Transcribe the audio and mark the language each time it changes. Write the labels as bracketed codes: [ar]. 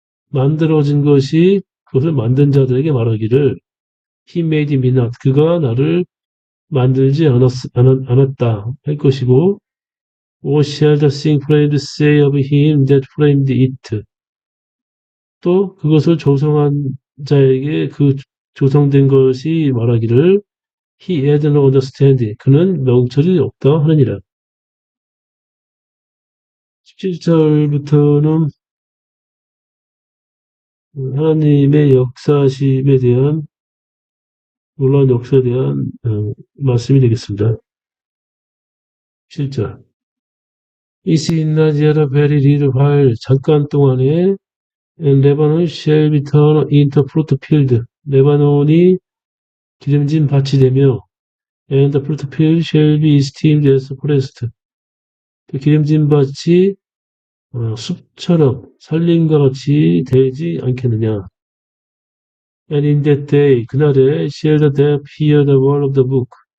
[ko] 만들어진 것이 그것을 만든 자들에게 말하기를 [en] he made me not. [ko] 그가 나를 만들지 않았다 할 것이고, [en] or shall the thing framed say of him that framed it. [ko] 또 그것을 조성한 자에게 그 조성된 것이 말하기를 [en] he had no understanding. [ko] 그는 명철이 없다 하느니라. 17절부터는 하나님의 역사심에 대한 놀라운 역사에 대한 말씀이 되겠습니다. [en] 7절 Is it not yet a very little while [ko] 잠깐 동안에 [en] and Lebanon shall be turned into fruit field. [ko] 레바논이 기름진 밭이 되며 [en] and the fruit field shall be esteemed as forest. [ko] 그 기름진 밭이 숲처럼 산림과 같이 되지 않겠느냐. [en] And in that day, [ko] 그날에 [en] shall the deaf hear the word of the book.